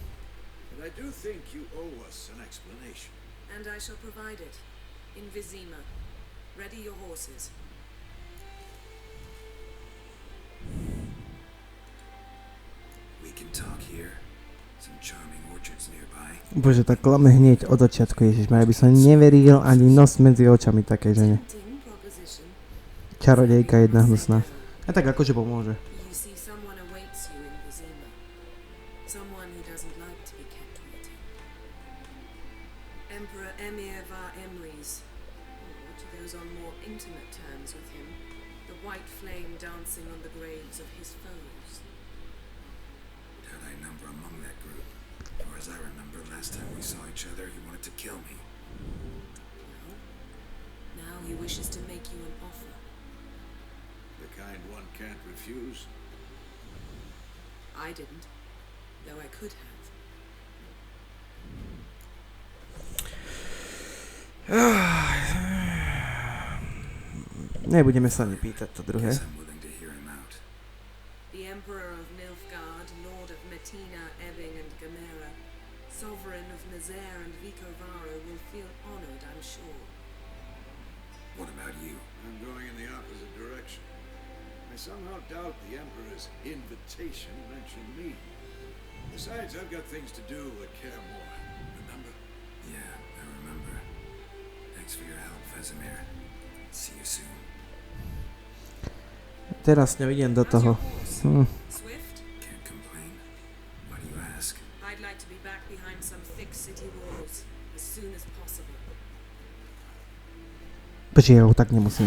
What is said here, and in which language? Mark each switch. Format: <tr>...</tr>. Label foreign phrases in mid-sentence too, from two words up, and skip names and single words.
<en>But I do think you owe us an explanation. And I shall provide it. In Vizima. Ready your horses. We can talk here. Some charming orchards nearby.</en> <sk>Bože, tak klame hneď od začiatku, Ježišmar, aby som neveril ani nos medzi očami také žene.</sk> <en>Tempting proposition.</en> <sk>Čarodejka jedna hnusná. A tak akože pomôže.</sk> <en>You see, someone awaits you in Vizima. Someone who doesn't like to be kept waiting. Emperor Emir var Emrys, or to those on more intimate terms with him, the white flame dancing on the graves of his foes. Had I number among that group? For as I remember, last time we saw each other, he wanted to kill me. Well, now he wishes to make you an offer. The kind one can't refuse. I didn't, though I could have.</en> <sk>Nebudeme sa ani pýtať to druhé.</sk> <en>Guess I'm willing to hear him out. The Emperor of Nilfgaard, Lord of Metina, Ebbing and Gamera, Sovereign of Nazaire and Vicovaro will feel honored, I'm sure. What about you? I'm going in the opposite direction. I somehow doubt the Emperor's invitation mentioned me. Besides, I've got things to do at Karamor. Remember? Yeah, I remember. Thanks for your help, Vesemir. See you soon.</en> <sk>Teraz nevidím do</sk> <en>How's your</en> <sk>toho.</sk> <en>horse? Swift? Can't complain. Why do you ask? I'd like to be back behind some thick city walls as soon as possible.</en> <sk>Počkej, ja ho tak nemusím.</sk>